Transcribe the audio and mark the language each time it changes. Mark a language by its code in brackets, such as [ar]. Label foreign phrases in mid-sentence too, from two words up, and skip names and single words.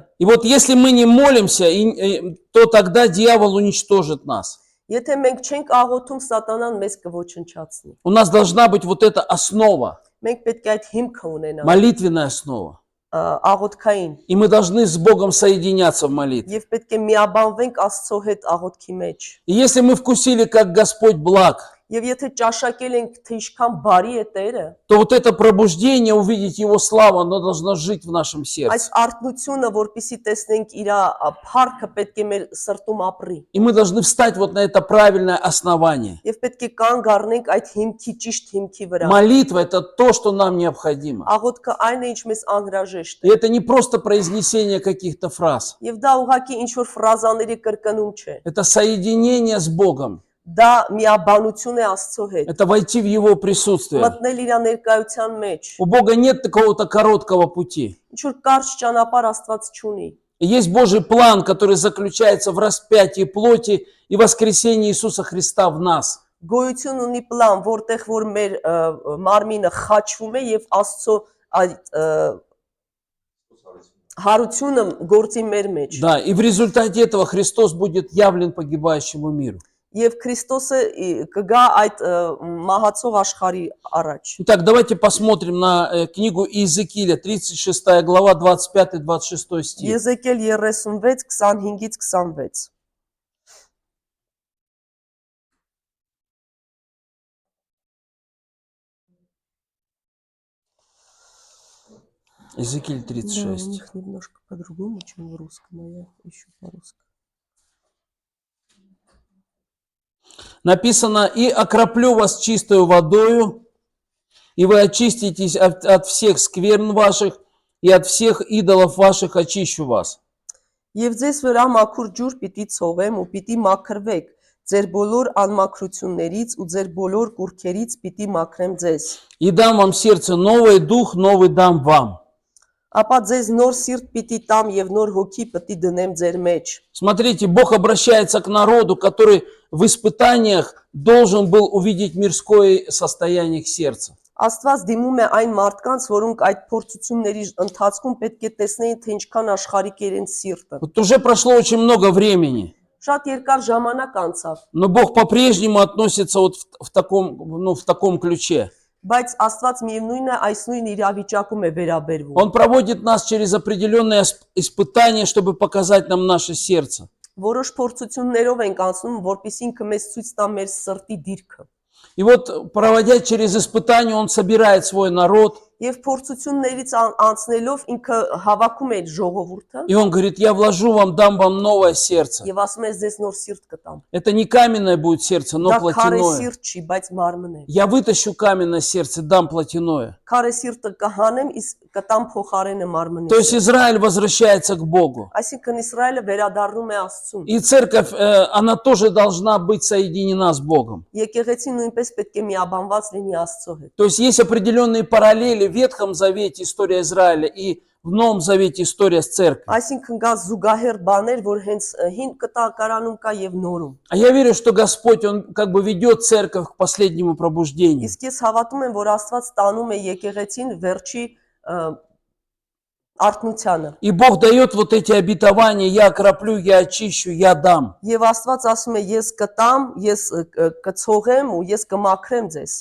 [ru] И вот если мы не молимся, то тогда дьявол уничтожит нас. [hy] Եթե մենք չենք աղոթում, սատանան մեզ կոչնչացնի։ [ru] У нас должна быть вот эта основа, [hy] Մենք պետք է այդ հիմքը ունենանք, [ru] молитвенная основа. [hy] աղոթքային, [ru] И мы должны с Богом соединяться в молитве. [hy] եւ պետք է միաբանվենք Աստծո հետ աղոթքի մեջ։ [ru] И если мы вкусили, как Господь благ, [hy] Եվ եթե ճաշակել ենք, թե ինչքան բարի է Տերը, [ru] то вот это пробуждение, увидеть Его славу, оно должно жить в нашем [hy] այս [ru] сердце. [hy] արթնությունը, որպեսզի տեսնենք իր փառքը, պետք է մեր սրտում ապրի։ [ru] И мы должны встать вот на это правильное основание. [hy] Եվ պետք է կանգ առնենք այդ հիմքի ճիշտ հիմքի վրա։ [ru] Молитва – это то, что нам необходимо. [hy] Աղոթքը այն է, ինչ մեզ անհրաժեշտ [ru] И [hy] է։ [ru] это не просто произнесение каких-то фраз. [hy] Եվ դա ուղղակի ինչ որ ֆրազաների կրկնում չէ։ [ru] Это соединение с Богом. [hy] Դա միաբանություն է Աստծո հետ։ [ru] Это войти в Его присутствие. [hy] Մտնել իր ներկայության մեջ։ [ru] У Бога нет какого-то короткого пути. [hy] Ինչ որ կարճ ճանապարհ Աստված չունի։ [ru] И есть Божий план, который заключается в распятии плоти и воскресении Иисуса Христа в нас. [hy] Գոյություն ունի պլան, որտեղ որ մեր մարմինը խաչվում է եւ Աստծո այդ հարությունը գործի մեր մեջ։ [ru] Да, и в результате этого Христос будет явлен погибающему миру. [hy] Եվ Քրիստոսը կգա այդ մահացող աշխարհի առաջ։ [ru] Итак, давайте посмотрим на книгу Иезекииля, 36 глава, 25-26 стих. [hy] Եզեկիել 36 25-ից 26։ [ru] Иезекииль Да, у 36. них немножко по-другому, чем в русском, а я ищу по-русски. Написано: «И окроплю вас чистою водою, и вы очиститесь от всех скверн ваших, и от всех идолов ваших очищу вас». [hy] Եվ ձեզ վրա մաքուր ջուր պիտի ցողեմ ու պիտի մաքրվեք, ձեր բոլոր անմաքրություններից ու ձեր բոլոր կուրքերից պիտի մաքրեմ ձեզ։ [ru] «И дам вам сердце новое, и дух новый дам вам». [hy] Ապա ձեզ նոր սիրտ պիտի տամ եւ նոր հոգի պիտի դնեմ ձեր մեջ։ [ru] Смотрите, Бог обращается к народу, который в испытаниях должен был увидеть мирское состояние их сердца. [hy] Աստված դիմում է այն մարդկանց, որոնք այդ փորձությունների ընթացքում պետք է տեսնեին, թե ինչքան աշխարհիկ է իրենց սիրտը։ [ru] Вот уже прошло очень много времени, [hy] Շատ երկար ժամանակ անցավ, [ru] но Бог по-прежнему относится вот в таком ключе. [hy] բայց Աստված միևնույն է այս նույն իրավիճակում է վերաբերվում։ [ru] Он проводит нас через определенные испытания, чтобы показать нам наше сердце. [hy] Որոշ փորձություններով ենք անցնում, որպեսզի ինքը մեզ ցույց տա մեր սրտի դիրքը։ [ru] И вот, проводя через испытания, Он собирает свой народ. [hy] Եվ փորձություններից անցնելով ինքը հավաքում է ժողովուրդը [ru] И Он говорит: «Я вложу вам, дам вам новое сердце». [hy] եւ ասում է ձեզ нոր սիրտ կտամ։ [ru] Это не каменное будет сердце, но [hy] Դա քարե [ru] плотяное. [hy] սիրտ չի, բայց մարմն է։ [ru] Я вытащу каменное сердце, дам плотяное. [hy] Քարե սիրտը կհանեմ, իսկ կտամ փոխարենը մարմնի։ [ru] То есть Израиль возвращается к Богу. [hy] Այսինքն Իսրայելը վերադառնում է Աստծուն։ [ru] И церковь, она тоже должна быть соединена с Богом. [hy] Եկեղեցին նույնպես պետք է միաբանված լինի Աստծո հետ։ [ru] То есть есть определенные параллели в Ветхом Завете история Израиля и в Новом Завете история с церковью. [hy] Այսինքն կա զուգահեռ բաներ, որ հենց հին կտակարանում կա եւ նորում։ [ru] А я верю, что Господь, Он как бы ведет церковь к последнему пробуждению. [hy] Իսկ ես հավատում եմ, որ Աստված տանում է եկեղեցին վերջի արթնությանը։ [ru] И Бог дает вот эти обетования: я окроплю, я очищу, я дам. [hy] Եվ Աստված ասում է ես կտամ, ես կցողեմ ու ես կմաքրեմ ձեզ։